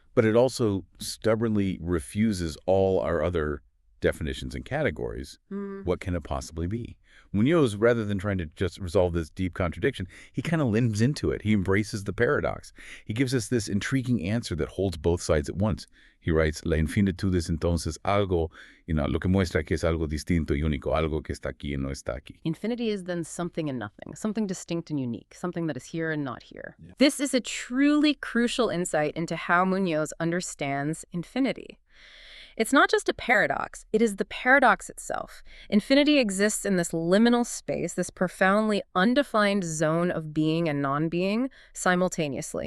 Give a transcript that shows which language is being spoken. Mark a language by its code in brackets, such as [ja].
[en] but it also stubbornly refuses all our other definitions and categories, what can it possibly be? Muñoz, rather than trying to just resolve this deep contradiction, he kind of limps into it. He embraces the paradox. He gives us this intriguing answer that holds both sides at once. He writes, [es] La infinitud es entonces algo, lo que muestra que es algo distinto y único, algo que está aquí y no está aquí. [en] Infinity is then something and nothing, something distinct and unique, something that is here and not here. Yeah. This is a truly crucial insight into how Muñoz understands infinity. It's not just a paradox, it is the paradox itself. Infinity exists in this liminal space, this profoundly undefined zone of being and non-being simultaneously.